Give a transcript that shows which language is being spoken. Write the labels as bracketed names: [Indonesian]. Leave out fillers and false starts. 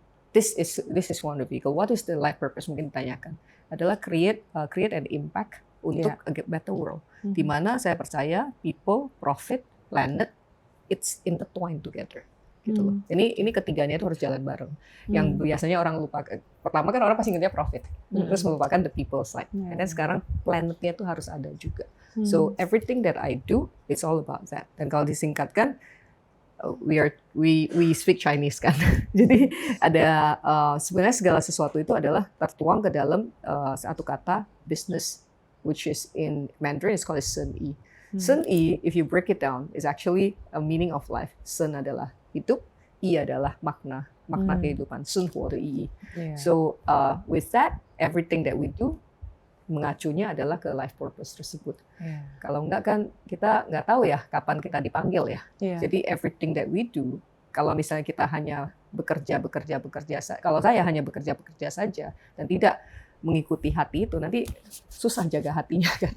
[English] This is one of the vehicle. What is the life purpose? [Indonesian] Mungkin ditanyakan. [English] Adalah create an impact untuk a better world. [Indonesian] Di mana saya percaya [English] people, profit, planet, it's intertwined together. [Indonesian] Gitu loh. Ini ketiganya itu harus jalan bareng. Yang biasanya orang lupa. Pertama kan orang pasti ingatnya profit, terus melupakan [English] the people side. [Indonesian] Dan sekarang planetnya itu harus ada juga. [English] So everything that I do, it's all about that. [Indonesian] Dan kalau disingkatkan, [English] we speak Chinese [Indonesian] kan. Jadi ada sebenarnya segala sesuatu itu adalah tertuang ke dalam satu kata business, [English] which is in Mandarin is called Sen Yi. Sen Yi, if you break it down, is actually a meaning of life. [Indonesian] Sen adalah hidup, Yi adalah makna kehidupan. [Chinese] Sun Huo de Yi. [English] So with that, everything that we do [Indonesian] mengacunya adalah ke [English] life purpose tersebut. [Indonesian] Kalau enggak kan kita nggak tahu ya kapan kita dipanggil ya. Jadi [English] everything that we do, [Indonesian] kalau misalnya kita hanya bekerja, kalau saya hanya bekerja saja dan tidak mengikuti hati itu, nanti susah jaga hatinya kan.